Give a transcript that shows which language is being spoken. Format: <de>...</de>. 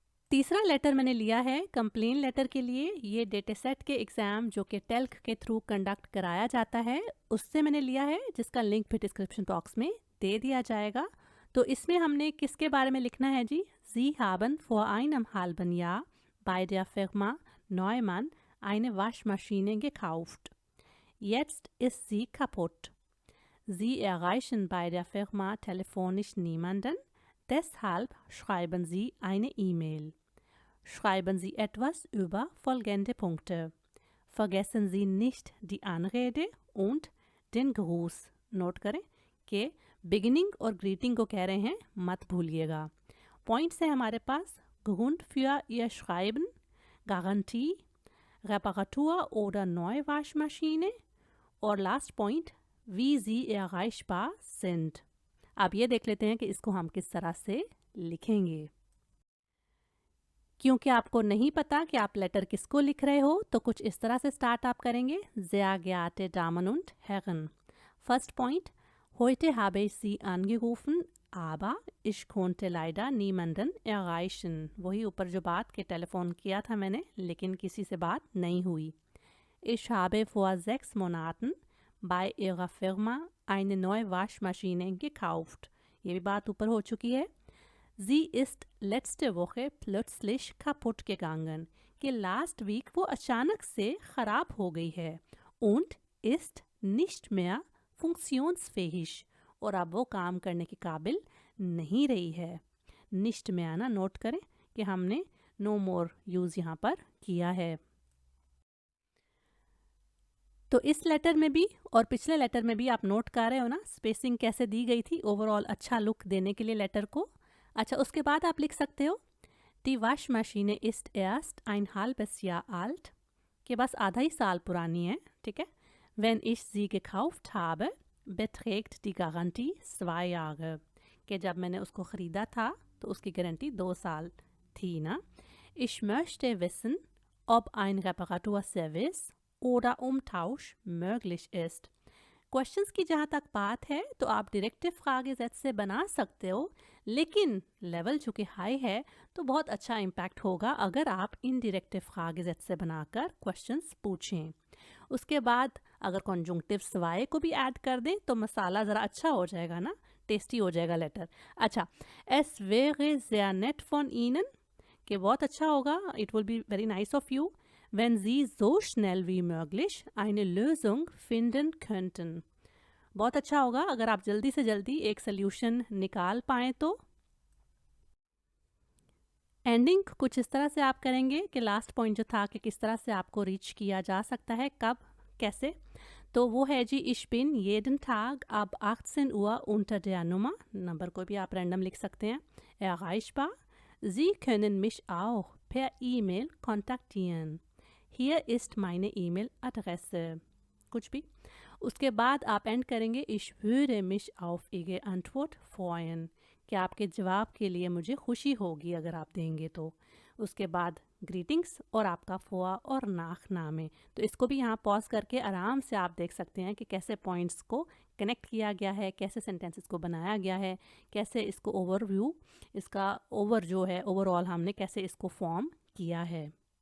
<hi>तीसरा लेटर मैंने लिया है कंप्लेन लेटर के लिए। ये डेटा सेट के एग्ज़ाम जो कि टेल्क के थ्रू कंडक्ट कराया जाता है, उससे मैंने लिया है, जिसका लिंक भी डिस्क्रिप्शन बॉक्स में दे दिया जाएगा। तो इसमें हमने किसके बारे में लिखना है जी?</hi> <de>Sie haben vor einem halben Jahr bei der Firma Neumann eine Waschmaschine gekauft. Jetzt ist sie kaputt. Sie erreichen bei der Firma telefonisch niemanden, deshalb schreiben Sie eine E-Mail. Schreiben Sie etwas über folgende Punkte. Vergessen Sie nicht die Anrede und den Gruß.</de> <hi>Note करें कि beginning और greeting को कह रहे हैं, मत भूलिएगा। Points है हमारे पास</hi> <de>Grund für Ihr Schreiben, Garantie, Reparatur oder Neuwaschmaschine</de> <hi>और last point</hi> <de>wie Sie erreichbar sind।</de> <hi>अब ये देख लेते हैं कि इसको हम किस तरह से लिखेंगे। क्योंकि आपको नहीं पता कि आप लेटर किसको लिख रहे हो, तो कुछ इस तरह से स्टार्ट आप करेंगे।</hi> <de>Sehr geehrte Damen und Herren।</de> <hi>First point,</hi> <de>heute habe ich Sie angerufen, aber ich konnte leider niemanden erreichen।</de> <hi>वही ऊपर जो बात के टेलीफोन किया था मैंने, लेकिन किसी से बात नहीं हुई।</hi> <de>Ich habe vor 6 Monaten bei ihrer Firma eine neue Waschmaschine gekauft।</de> <hi>ये भी बात ऊपर हो चुकी है।</hi> <de>Sie ist letzte Woche plötzlich kaputt gegangen।</de> <hi>कि लास्ट वीक वो अचानक से ख़राब हो गई है।</hi> <de>Und ist nicht mehr funktionsfähig।</de> <hi>और अब वो काम करने के काबिल नहीं रही है।</hi> <de>Nicht mehr</de> <hi>ना नोट करें कि हमने</hi> <en>no more</en> <hi>यूज़ यहाँ पर किया है। तो इस लेटर में भी और पिछले लेटर में भी आप नोट कर रहे हो ना स्पेसिंग कैसे दी गई थी, ओवरऑल अच्छा लुक देने के लिए लेटर को। अच्छा, उसके बाद आप लिख सकते हो</hi> <de>Die Waschmaschine ist erst ein halbes Jahr alt,</de> <hi>कि बस आधा ही साल पुरानी है, ठीक है।</hi> <de>Wenn ich sie gekauft habe, beträgt die Garantie 2 Jahre।</de> <hi>कि जब मैंने उसको ख़रीदा था तो उसकी गारंटी 2 साल थी ना।</hi> <de>Ich möchte wissen, ob ein Reparaturservice oder Umtausch möglich ist।</de> <hi>Questions की जहाँ तक बात है तो आप डायरेक्टिव फ्रागेसेट्स से बना सकते हो, लेकिन लेवल जो कि हाई है तो बहुत अच्छा इम्पैक्ट होगा अगर आप इनडायरेक्टिव फ्रागेसेट्स से बनाकर क्वेश्चंस पूछें। उसके बाद अगर कॉन्जुंक्टिव्स वाई को भी ऐड कर दें तो मसाला ज़रा अच्छा हो जाएगा ना, टेस्टी हो जाएगा लेटर। अच्छा,</hi> <de>Es wäre sehr nett von Ihnen,</de> <hi>कि बहुत अच्छा होगा,</hi> <en>it will be very nice of you,</en> <de>wenn Sie so schnell wie möglich eine Lösung finden könnten।</de> <hi>बहुत अच्छा होगा अगर आप जल्दी से जल्दी एक सोल्यूशन निकाल पाएँ तो। एंडिंग कुछ इस तरह से आप करेंगे कि लास्ट पॉइंट जो था कि किस तरह से आपको रीच किया जा सकता है, कब, कैसे, तो वो है जी</hi> <de>Ich bin jeden Tag ab 18 Uhr unter der Nummer,</de> <hi>number को भी आप रैंडम लिख सकते हैं,</hi> <de>erreichbar, Sie können mich auch per E-Mail kontaktieren. Hier ist meine E-Mail-Adresse.</de> <hi>कुछ भी। उसके बाद आप एंड करेंगे</hi> <de>Ich würde mich auf Ihre Antwort freuen,</de> <hi>कि आपके जवाब के लिए मुझे खुशी होगी अगर आप देंगे तो। उसके बाद ग्रीटिंग्स और आपका फ़ोआ और नाख नाम है। तो इसको भी यहाँ पॉज करके आराम से आप देख सकते हैं कि कैसे पॉइंट्स को कनेक्ट किया गया है, कैसे सेंटेंसेस को बनाया गया है, कैसे इसको ओवरव्यू, इसका ओवर जो है ओवरऑल हमने कैसे इसको फॉर्म किया है।</hi>